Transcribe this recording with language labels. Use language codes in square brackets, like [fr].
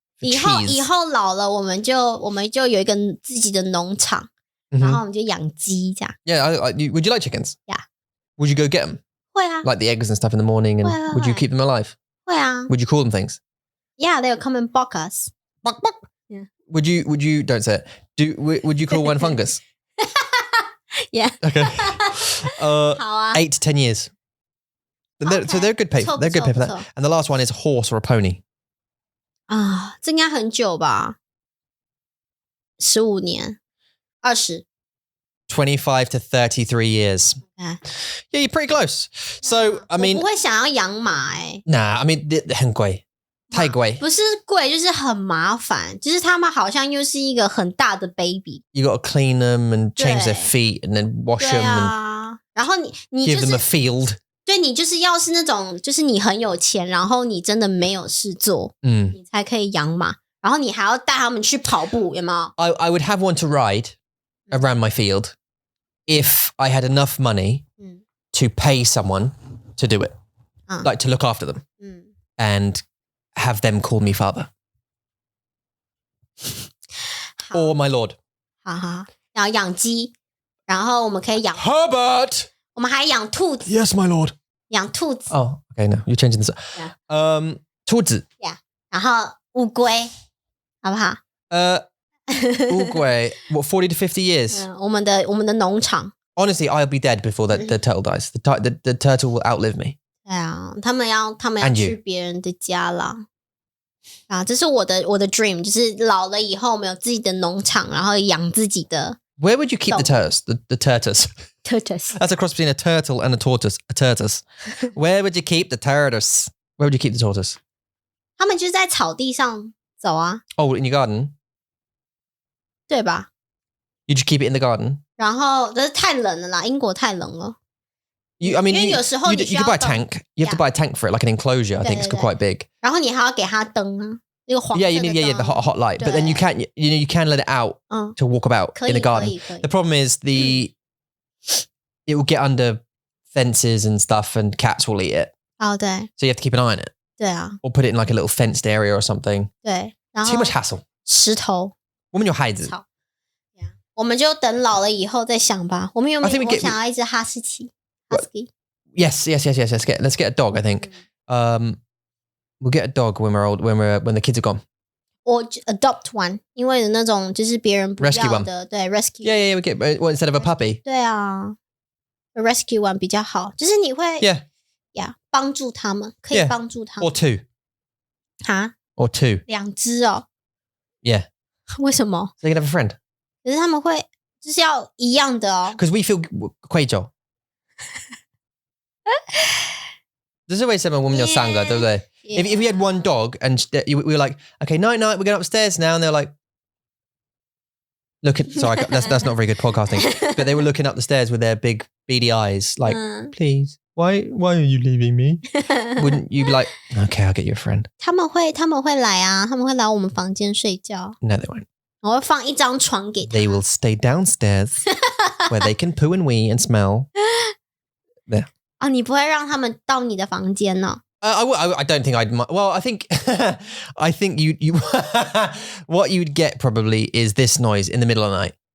[zh] 以后老了，我们就有一个自己的农场，然后我们就养鸡这样。 [en] Yeah, would you like chickens? Yeah. Would you go get them? [zh] 会啊 [en] Like the eggs and stuff in the morning, and [zh] 会 [en] would you keep them alive? [zh] 会啊 [en] Would you call them things? Yeah, they'll come and bark us. Buck, buck. Yeah. Would you don't say it. Would you call one fungus? Yeah. Okay. [zh] 好啊 [en] 8 to 10 years. So they're good pay. They're good pay for that. And the last one is a horse or a pony. [zh] 啊，这应该很久吧？15年，20。 [en] 25 to 33 years. Yeah, you're pretty close. So, I mean, [zh] 我不会想要养马 [en] nah, I mean, [zh] 很贵，太贵。不是贵，就是很麻烦。就是他们好像又是一个很大的 baby. [en] You got to clean them and change their feet and then wash them and [zh] 然后你 [en] give [zh] 就是 [en] them a field. [zh] 对你就是要是那种，就是你很有钱，然后你真的没有事做，你才可以养马，然后你还要带他们去跑步，有没有？ [en] I would have one to ride around my field if I had enough money to pay someone to do it, like to look after them and have them call me father or my lord. [zh] 好好，然后养鸡，然后我们可以养 [en] Herbert. [zh] 我们还养兔子。 [en] Yes, my lord. [zh] 养兔子。 [en] Oh, okay. No, you're changing this. Yeah. [zh] 兔子。 [en] Yeah. [zh] 然后乌龟，好不好？乌龟. [en] What, 40 to 50 years? [zh] 我们的农场。 [en] Honestly, I'll be dead before the turtle dies. The turtle will outlive me. [zh] 对啊，他们要去别人的家啦。啊，这是我的 dream， 就是老了以后我们有自己的农场，然后养自己的。 [en] Where would you keep the turtles? The turtles. Turtles. That's a cross between a turtle and a tortoise. A tortoise. Where would you keep the tortoise? Where would you keep the tortoise? [zh] 他们就是在草地上走啊。 [en] Oh, in your garden? [zh] 对吧？ [en] You just keep it in the garden? [zh] 然后这是太冷了啦，英国太冷了。 [en] I mean, [zh] 因为有时候 [en] you could buy a tank. You have to buy a tank for it, like an enclosure. I think it's quite big. [zh] 然后你还要给它灯啊，那个黄色的 [en] Yeah, you need the hot light. But then you can let it out to walk about in the garden. [zh] 可以 [en] The problem is it will get under fences and stuff, and cats will eat it. [zh] 哦，对 [en] So you have to keep an eye on it, [zh] 对啊， [en] or put it in like a little fenced area or something. [zh] 对，然后 [en] Too much hassle. [zh] 石头。我们有孩子。草。我们就等老了以后再想吧。我们有没有想要一只哈士奇 ？Husky. [en] Yes. Let's get a dog. I think. We'll get a dog when we're old. When the kids are gone. Or adopt one， [zh] 因为有那种就是别人不要的，对 rescue。 [en] Yeah. We get one instead of a puppy. [zh] 对啊 ， [en] rescue one [zh] 比较好，就是你会 [en] Yeah. [zh] 帮助他们，可以帮助他们。 [en] Or two. 哈 Or two. [zh] 2只哦。 [en] Yeah. [zh] 为什么？ [en] So you can have a friend. [zh] 可是他们会就是要一样的哦。 [en] Because we feel [zh] 愧疚。这是为什么我们有3个，对不对？ [en] If we had one dog and we were like, okay, night, we're going upstairs now, and they're like, sorry, that's not very good podcasting, but they were looking up the stairs with their big beady eyes, like, please, why are you leaving me? Wouldn't you be like, okay, I'll get you a friend? [zh] 他们会来啊，他们会来我们房间睡觉。 [en] No, they won't. [zh] 我会放一张床给他。 [en] They will stay downstairs where they can poo and wee and smell. There. [zh] 啊，你不会让他们到你的房间呢 [en] I don't think I'd. Well, I think you what you'd get probably is this noise in the middle of the night.